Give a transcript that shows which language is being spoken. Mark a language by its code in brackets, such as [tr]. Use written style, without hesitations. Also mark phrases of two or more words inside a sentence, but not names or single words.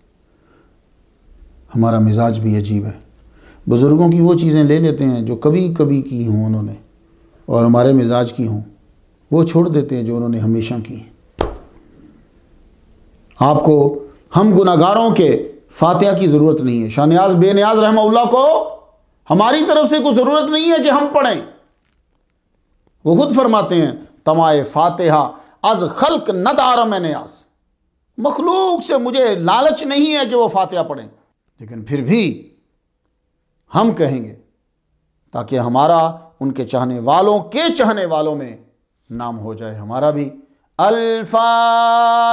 [ur] ہمارا مزاج بھی عجیب ہے، بزرگوں کی وہ چیزیں لے لیتے ہیں جو کبھی کبھی کی ہوں انہوں نے اور ہمارے مزاج کی ہوں، وہ چھوڑ دیتے ہیں جو انہوں نے ہمیشہ کی ہیں۔ آپ کو ہم گناہگاروں کے فاتحہ کی ضرورت نہیں ہے، شاہ نیاز بے نیاز رحمہ اللہ کو ہماری طرف سے کوئی ضرورت نہیں ہے کہ ہم پڑھیں۔ وہ خود فرماتے ہیں [fa] تمائے فاتحہ از خلق ندارم نیاز، [ur] مخلوق سے مجھے لالچ نہیں ہے کہ وہ فاتحہ پڑھیں، لیکن پھر بھی ہم کہیں گے تاکہ ہمارا ان کے چاہنے والوں میں نام ہو جائے، ہمارا بھی۔